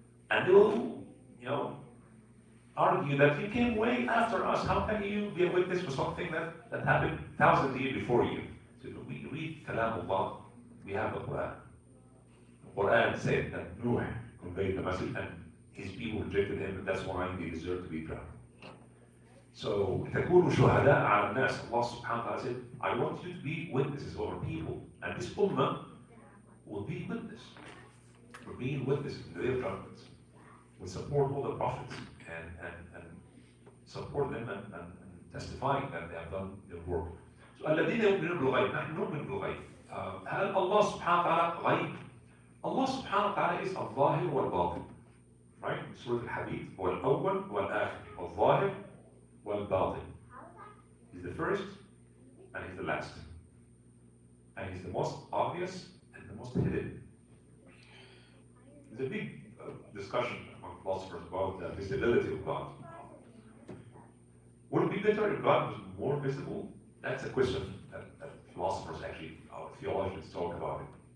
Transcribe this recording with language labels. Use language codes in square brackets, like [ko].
[en] And they will, argue that you came way after us. How can you be a witness for something that happened thousands of years before you? So we read Kalam Allah. We have the Quran. The Quran said that Noah conveyed the message and his people rejected him, and that's why they deserve to be drowned. [ar] So, تكونوا شهداء على الناس. [en] Allah subhanahu wa ta'ala said, I want you to be witnesses over people. And this ummah will be witness. For being witnesses in the day of judgment. We support all the prophets and support them and testifying that they have done their work. [ar] So, الذين يؤمنون بالغيب. نحن نؤمن بالغيب. هل الله سبحانه وتعالى غيب؟ الله سبحانه وتعالى is الظاهر والباطن. [en] Right? [ar] Surah Al-Hadith, هو الأول والآخر. الظاهر والباطن. [en] He's the first and he's the last. And he's the most obvious and the most hidden. There's a big discussion among philosophers about the visibility of God. Would it be better if God was more visible? That's a question that philosophers actually, our theologians talk about it.